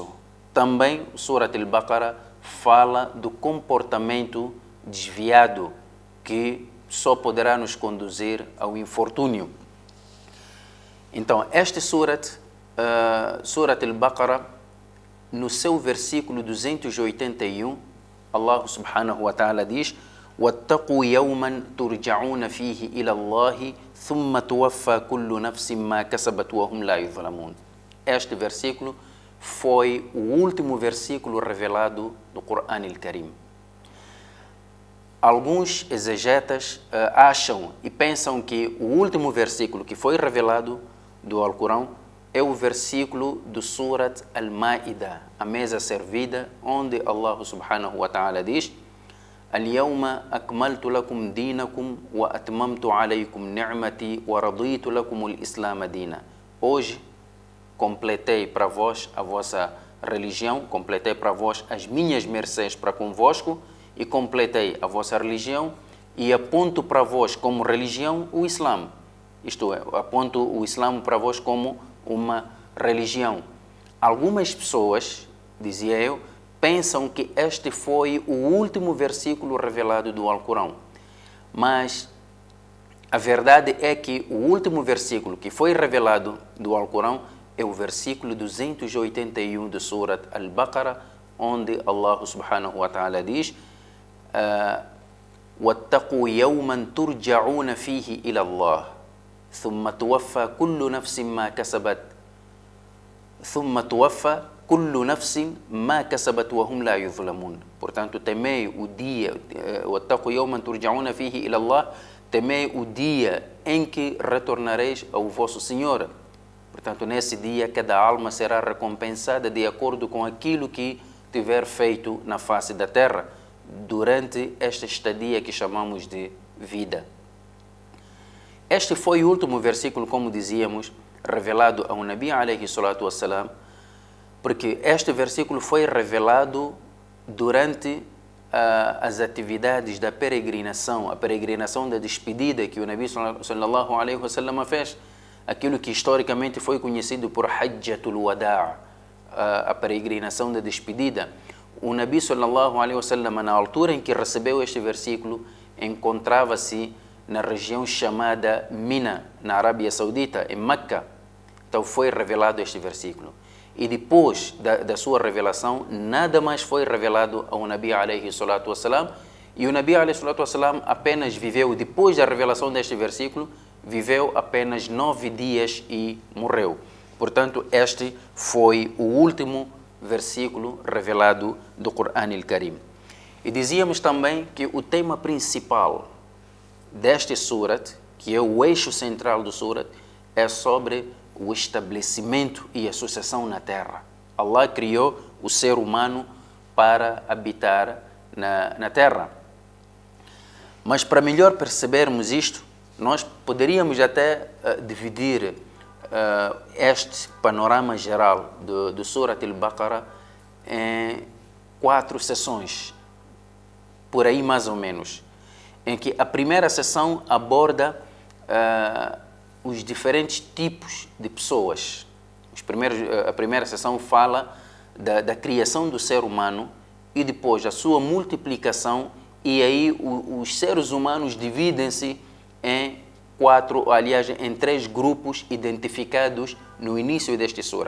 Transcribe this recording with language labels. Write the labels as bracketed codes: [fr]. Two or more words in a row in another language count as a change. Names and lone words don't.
[pt] Também Surat Al-Baqarah fala do comportamento desviado que só poderá nos conduzir ao infortúnio. Então, este Surat Al-Baqarah, no seu versículo 281, [ar] الله سبحانه وتعالى diz: وَاتَّقُوا يَوْمًا تُرْجَعُونَ فِيهِ إِلَى اللَّهِ ثُمَّ تُوَفَّى كُلُّ نَفْسٍ مَا كَسَبَتْ وَهُمْ لَا يُظْلَمُونَ. [pt] Este versículo foi o último versículo revelado do Coran al-Karim. Alguns exegetas acham e pensam que o último versículo que foi revelado do Alcorão é o versículo do Surat Al-Ma'idah, a mesa servida, onde [ar] الله سبحانه وتعالى diz: اليوم أكملت لكم دينكم وأتممت عليكم نعمتي ورضيت لكم الإسلام دينا. [pt] Hoje completei para vós a vossa religião, completei para vós as minhas mercês para convosco e completei a vossa religião e aponto para vós como religião o Islã. Isto é, aponto o Islã para vós como uma religião. Algumas pessoas, dizia eu, pensam que este foi o último versículo revelado do Alcorão. Mas a verdade é que o último versículo que foi revelado do Alcorão é o versículo 281 do Surat Al-Baqarah, onde [ar] الله سبحانه وتعالى diz: وَاتَّقُوا يَوْمًا تُرْجَعُونَ فِيهِ إِلَى اللَّهِ ثُمَّ تُوَفَّى كُلُّ نَفْسٍ مَا كَسَبَتْ ثم توفى كل نفس ما كسبت وهم لا يظلمون. [pt] Portanto, temei o dia, [ar] واتقوا يوما ترجعون فيه إلى الله, [pt] temei o dia em que retornareis ao vosso Senhor. Portanto, nesse dia, cada alma será recompensada de acordo com aquilo que tiver feito na face da terra, durante esta estadia que chamamos de vida. Este foi o último versículo, como dizíamos, revelado ao [ar] النبي عليه الصلاة والسلام, [pt] porque este versículo foi revelado durante as atividades da peregrinação, a peregrinação da despedida que o [ar] النبي صلى الله عليه وسلم [pt] fez, aquilo que historicamente foi conhecido por Hajjatul Wada', a peregrinação da despedida. [ar] O النبي صلى الله عليه وسلم, [pt] na altura em que recebeu este versículo, encontrava-se na região chamada Mina, na Arábia Saudita, em Meca. Então foi revelado este versículo. E depois da sua revelação, nada mais foi revelado ao [ar] النبي عليه الصلاة والسلام. [pt] E o [ar] النبي عليه الصلاة والسلام [pt] apenas viveu, depois da revelação deste versículo, viveu apenas 9 dias e morreu. Portanto, este foi o último versículo revelado do Qur'an al-Karim. E dizíamos também que o tema principal deste surat, que é o eixo central do surat, é sobre o estabelecimento e a sucessão na terra. Allah criou o ser humano para habitar na terra. Mas para melhor percebermos isto, nós poderíamos até dividir este panorama geral do Surat al-Baqarah em 4 sessões, por aí mais ou menos, em que a primeira sessão aborda os diferentes tipos de pessoas. A primeira sessão fala da criação do ser humano e depois a sua multiplicação, e aí os seres humanos dividem-se em em 3 grupos identificados no início deste surah.